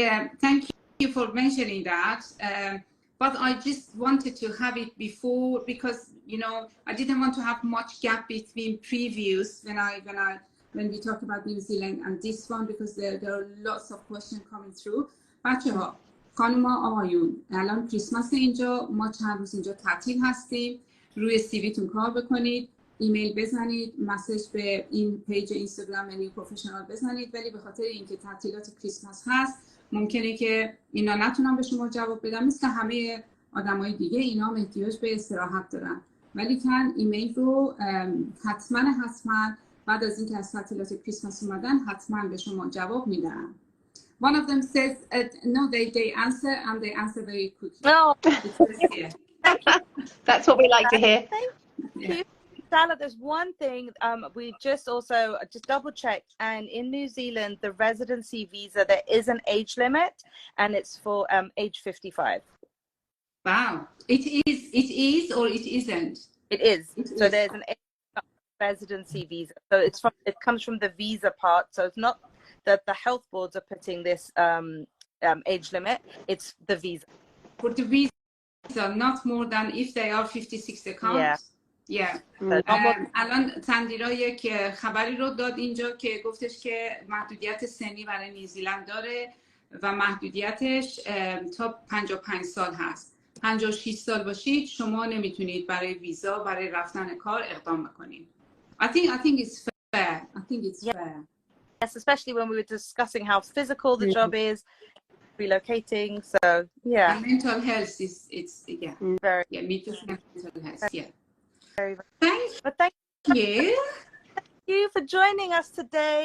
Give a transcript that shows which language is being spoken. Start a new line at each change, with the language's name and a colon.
English: Yeah, thank you for mentioning that. But I just wanted to have it before because I didn't want to have much gap between previews when we talk about New Zealand and this one because there are lots of questions coming through.
Persian: بچه‌ها، خانوما، آقایون، الان کریسمس اینجا، ما چند روز اینجا تعطیل هستیم. روی سیویتون کار بکنید، ایمیل بزنید، مسیج به این پیج اینستاگرام نیو پروفشنال بزنید، ولی به خاطر اینکه تعطیلات کریسمس هست ممکنه که اینا نتونن به شما جواب بدن. مثل همه آدمای دیگه اینا هم احتیاج به استراحت دارن، ولی کن ایمیل رو حتما بعد از اینکه از تعطیلات کریسمس اومدن حتما به شما جواب میدن.
English: One of them says no, they answer and they answer very quickly. Oh. That's what we like to hear. Thank you. Shala, there's one thing we just double checked, and in New Zealand the residency visa there is an age limit and it's for age 55. Wow. It is or it isn't? It is. So there's an residency visa, so it comes from the visa part, so it's not that the health boards are putting this age limit, it's the visa. For the visa, not more than if they are 56 accounts. Yeah.
Persian: الان تندیرا یک خبری رو داد اینجا که گفتش که محدودیت سنی برای نیوزیلند داره و محدودیتش تا 55 سال هست. 56 سال باشید شما نمیتونید برای ویزا برای رفتن کار اقدام بکنید.
English: I think it's fair. I think it's fair. Yes, especially when we were discussing how physical the job is, relocating. So yeah. And mental health it's very mental health. Yeah. Very. Thank you. Thank you for joining us today.